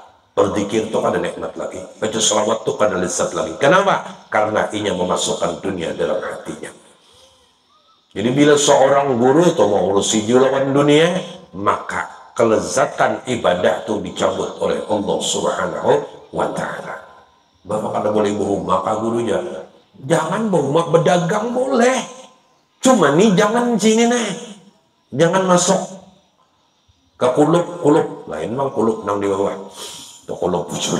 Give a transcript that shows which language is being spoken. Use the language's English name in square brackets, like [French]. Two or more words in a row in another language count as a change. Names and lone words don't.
[Indonesian] Berzikir itu ada nikmat lagi, baca selawat itu ada lezat lagi. Kenapa? Karena ia memasukkan dunia dalam hatinya. Jadi bila seorang guru itu mau urusi lawan dunia, maka kelezatan ibadah itu dicabut oleh Allah [Arabic] Subhanahu wa Ta'ala. [Banjar] Bapak kada boleh berumah kah gurunya? Jangan berumah, berdagang boleh. Cuma nih jangan sini nih, jangan masuk ke kulub lain bang, kulub nang di bawah.